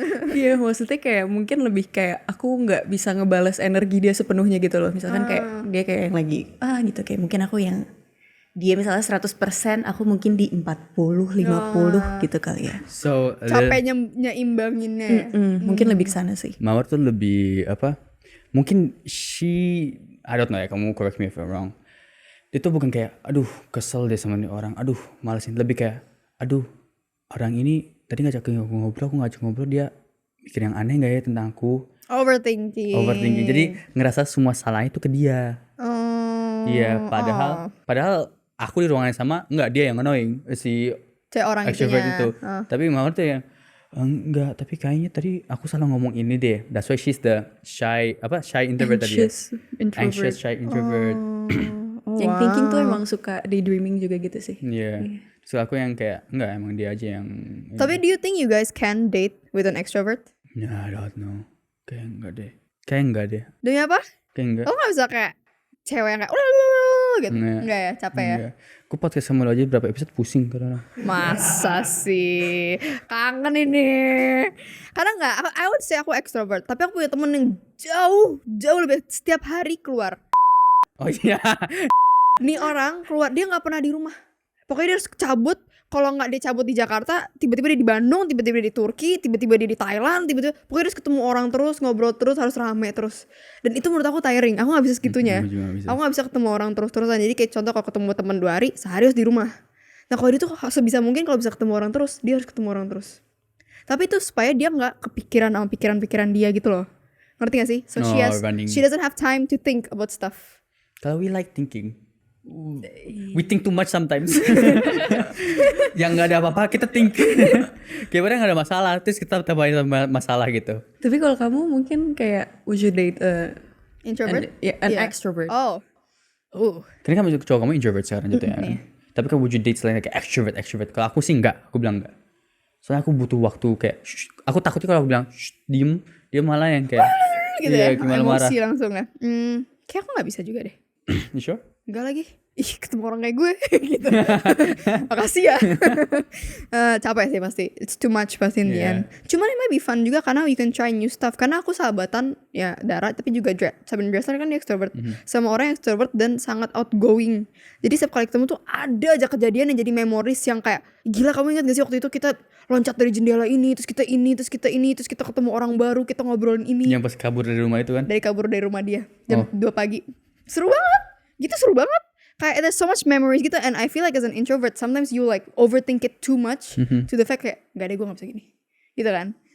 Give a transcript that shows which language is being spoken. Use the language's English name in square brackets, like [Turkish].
[Indonesian] Iya, maksudnya kayak mungkin lebih kayak aku nggak bisa ngebales energi dia sepenuhnya gitu loh. Misalkan kayak dia kayak yang lagi gitu, kayak mungkin aku yang dia misalnya 100%, aku mungkin di 40-50 gitu kali ya. [English] So, [Indonesian] Capeknya nyeimbanginnya ya? Mungkin lebih ke sana sih. Mawar tuh lebih apa? [English] Mungkin I don't know ya, [Indonesian] kamu [English] correct me if I'm wrong. [Indonesian] Itu bukan kayak, aduh kesel deh sama nih orang, aduh malesin. Lebih kayak, aduh orang ini tadi ngajak aku ngobrol, dia mikir yang aneh gak ya tentang aku. [English] Overthinking. [Indonesian] Jadi ngerasa semua salah itu ke dia. Oh. Iya, padahal aku di ruangan yang sama, enggak, dia yang annoying, si Cewek orang [English] extrovert [Indonesian] itunya. itu. Tapi Mawar tuh yang enggak, tapi kayaknya tadi aku salah ngomong ini deh. [English] That's why she's the shy introvert [Indonesian] tadi ya. [English] Anxious shy introvert. [Indonesian] Yang thinking tuh emang suka daydreaming juga gitu sih. Iya. So aku yang kayak enggak, emang dia aja yang. Tapi [English] do you think you guys can date with an extrovert? Nah, I don't know. [Indonesian] Kayak enggak deh. Demi apa? Kayak enggak. Lo gak bisa kayak cewek yang kayak gitu? Enggak ya? Capek ya? Enggak. Aku podcast sama lo aja berapa episode pusing karena. Masa sih? Kangen ini. Karena enggak, [English] I would say [Indonesian] aku extrovert. Tapi aku punya temen yang jauh lebih, setiap hari keluar. Oh iya. Nih orang keluar, dia nggak pernah di rumah. Pokoknya dia harus cabut. Kalau nggak dia cabut di Jakarta, tiba-tiba dia di Bandung, tiba-tiba dia di Turki, tiba-tiba dia di Thailand, tiba-tiba pokoknya dia harus ketemu orang terus, ngobrol terus, harus rame terus. Dan itu menurut aku tiring. Aku nggak bisa segitunya. Aku juga nggak bisa. Aku nggak bisa ketemu orang terus-terusan. Jadi kayak contoh kalau ketemu teman 2 hari, sehari harus di rumah. Nah kalau dia tuh sebisa mungkin kalau bisa ketemu orang terus, dia harus ketemu orang terus. Tapi itu supaya dia nggak kepikiran sama pikiran-pikiran dia gitu loh. Ngerti gak sih? So [English] Running. she doesn't have time to think about stuff. [Indonesian] Kalau [English] we like thinking, we think too much sometimes. [Indonesian] Yang nggak ada apa-apa kita think. Kayak padahal nggak ada masalah, terus kita tambahin sama masalah gitu. Tapi kalau kamu mungkin kayak [English] would you date Introvert? an Yeah. extrovert? Oh. [Indonesian] Karena kamu cowok kamu introvert sekarang gitu ya. Tapi kamu [English] would you date [Indonesian] selain kayak extrovert? Kalau aku sih enggak, aku bilang enggak. Soalnya aku butuh waktu kayak, aku takutnya kalau aku bilang diem, dia malah yang kayak Gitu ya, gimana marah. emosi langsung ya. Kayak aku gak bisa juga deh. [English] You sure? [Indonesian] Enggak lagi. Ih, ketemu orang kayak gue gitu. Makasih ya. Capek sih pasti. [English] It's too much [Indonesian] pasti [English] in the end. [Indonesian] Cuman [English] it might be fun [Indonesian] juga karena [English] you can try new stuff. [Indonesian] Karena aku sahabatan ya Dara tapi juga Sabin Dresser kan dia extrovert. Sama orang yang extrovert dan sangat outgoing. Jadi setiap kali ketemu tuh ada aja kejadian yang jadi memories yang kayak gila, kamu ingat gak sih waktu itu kita loncat dari jendela ini, terus kita ini, terus kita ini, terus kita ketemu orang baru, kita ngobrolin ini. Yang pas kabur dari rumah itu kan? Kabur dari rumah dia jam 2 pagi. Seru banget. Gitu seru banget. Kayak [English] there's so much memories gitu, and I feel like as an introvert sometimes you like overthink it too much to the fact [Indonesian] kayak gak deh gue gak bisa gini gitu kan.